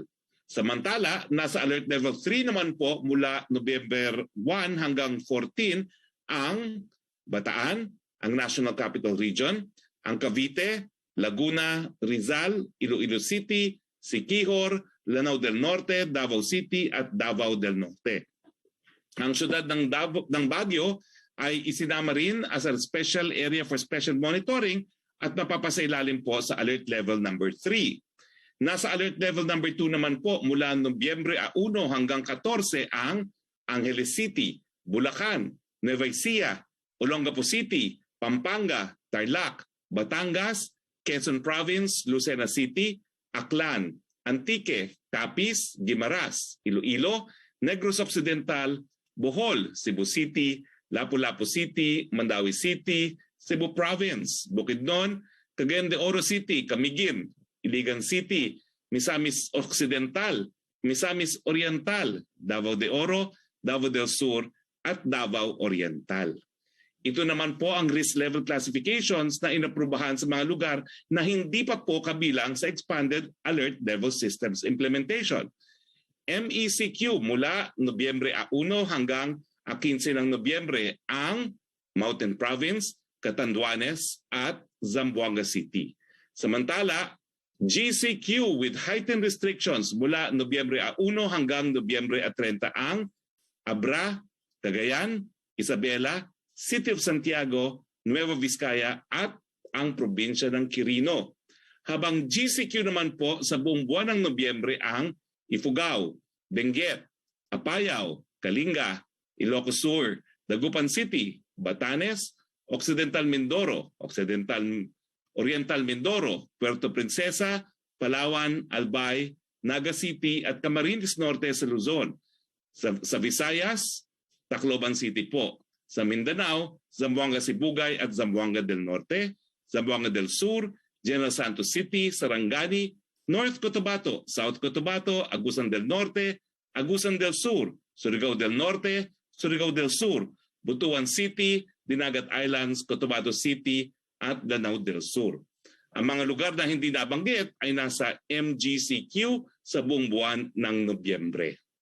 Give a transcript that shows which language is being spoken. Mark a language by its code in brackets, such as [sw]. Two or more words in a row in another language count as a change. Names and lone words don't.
[tl] Samantala, nasa Alert Level 3 naman po mula November 1 hanggang 14 ang Bataan, ang National Capital Region, ang Cavite, Laguna, Rizal, Iloilo City, Siquijor, Lanao del Norte, Davao City at Davao del Norte. Ang syudad ng Baguio ay isinama rin [en] as a special area for special monitoring [tl] at napapasailalim po sa alert level number 3. Nasa alert level number 2 naman po mula Nobyembre 1 hanggang 14 ang Angeles City, Bulacan, Nueva Ecija, Olongapo City, Pampanga, Tarlac, Batangas, Quezon Province, Lucena City, Aklan, Antique, Capiz, Guimaras, Iloilo, Negros Occidental, Bohol, Cebu City, Lapu-Lapu City, Mandawi City, Cebu Province, Bukidnon, Cagayan de Oro City, Camiguin, Iligan City, Misamis Occidental, Misamis Oriental, Davao de Oro, Davao del Sur at Davao Oriental. Ito naman po ang [en] risk level classifications [tl] na inaprubahan sa mga lugar na hindi pa po kabilang sa Expanded Alert Level Systems Implementation. MECQ mula Nobyembre 1 hanggang 15 ng Nobyembre ang Mountain Province, Catanduanes at Zamboanga City. Samantala, GCQ [en] with heightened restrictions [tl] mula Nobyembre 1 hanggang Nobyembre 30 ang Abra, Cagayan, Isabela, City of Santiago, Nueva Vizcaya at ang probinsya ng Quirino. Habang GCQ naman po sa buong buwan ng Nobyembre ang Ifugao, Benguet, Apayao, Kalinga, Ilocos Sur, Dagupan City, Batanes, Occidental Mindoro, Oriental Mindoro, Puerto Princesa, Palawan, Albay, Naga City at Camarines Norte sa Luzon. Sa Visayas, Tacloban City po. Sa Mindanao, Zamboanga Sibugay at Zamboanga del Norte, Zamboanga del Sur, General Santos City, Sarangani, North Cotabato, South Cotabato, Agusan del Norte, Agusan del Sur, Surigao del Norte, Surigao del Sur, Butuan City, Dinagat Islands, Cotabato City at Danao del Sur. Ang mga lugar na hindi nabanggit ay nasa MGCQ sa buong buwan ng Nobyembre.